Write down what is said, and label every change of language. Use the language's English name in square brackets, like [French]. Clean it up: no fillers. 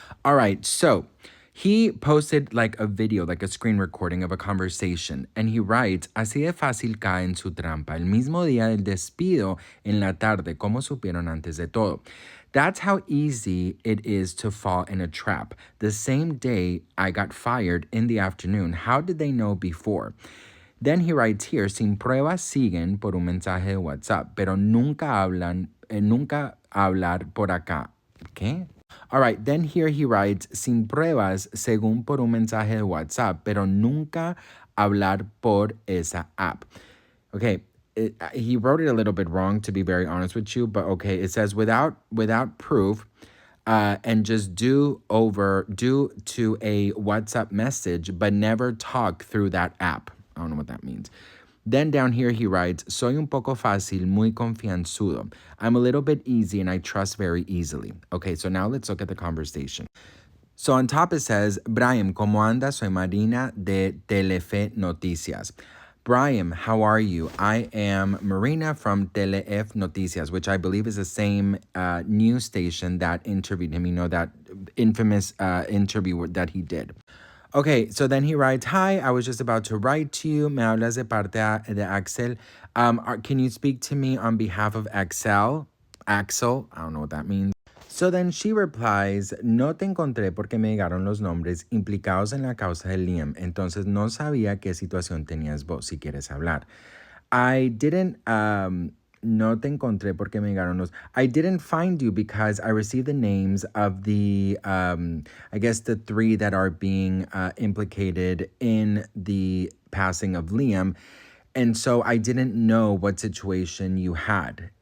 [English] All right, so he posted like a video, like a screen recording of a conversation, and he writes, [Spanish] así de fácil cae en su trampa, el mismo día del despido, en la tarde, como supieron antes de todo. [English] That's how easy it is to fall in a trap. The same day I got fired in the afternoon, how did they know before? Then he writes here, [Spanish] sin pruebas siguen por un mensaje de WhatsApp, pero nunca hablar por acá. ¿Qué? [English] All right, then here he writes, [Spanish] sin pruebas, según por un mensaje de WhatsApp, pero nunca hablar por esa app. [English] Okay, he wrote it a little bit wrong, to be very honest with you, but okay, it says without proof, and just due to a WhatsApp message, but never talk through that app. I don't know what that means. Then down here he writes, [Spanish] soy un poco fácil, muy confianzudo. [English] I'm a little bit easy and I trust very easily. Okay, so now let's look at the conversation. So on top it says, [Spanish] Braian, ¿cómo andas? Soy Marina de Telefe Noticias. [English] Braian, how are you? I am Marina from Telef Noticias, which I believe is the same news station that interviewed him, that infamous interview that he did. Okay, so then he writes, hi, I was just about to write to you. [Spanish] Me hablas de parte de Axel. [English] Can you speak to me on behalf of Axel? Axel, I don't know what that means. So then she replies, [Spanish] no te encontré porque me llegaron los nombres implicados en la causa de Liam, entonces no sabía qué situación tenías vos si quieres hablar. [English] I didn't, [Spanish] no te encontré porque me llegaron los, [English] I didn't find you because I received the names of the, I guess the 3 that are being implicated in the passing of Liam. And so I didn't know what situation you had.